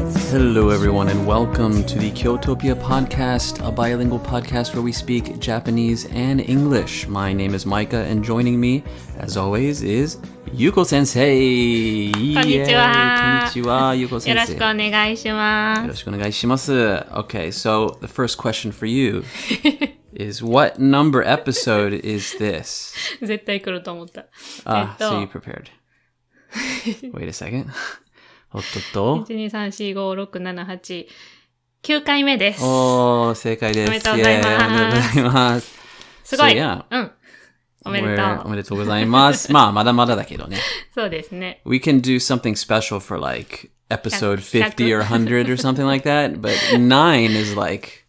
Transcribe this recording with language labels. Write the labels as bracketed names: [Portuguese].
[English] Hello, everyone, and welcome to the Kyotopia podcast, a bilingual podcast where we speak Japanese and English. My name is Micah, and joining me, as always, is Yuko Sensei. [Japanese] こんにちは。こんにちは、Yuko Sensei. よろしくお願いします。よろしくお願いします。 [English] Okay, so the first question for you is what number episode is this? [Japanese] 絶対来ると思った。 [English] So you prepared. Wait a second. [Japanese] おっとっと。 1,2,3,4,5,6,7,8 9回目です。おー、正解です。おめでとうございます。おめでとうございます。すごい。 [English] So, yeah. [Japanese] うん。おめでとう。おめでとうございます。まあ、まだまだだけどね。そうですね。 [English] We can do something special for like episode 50 or 100 or something like that, but 9 is like...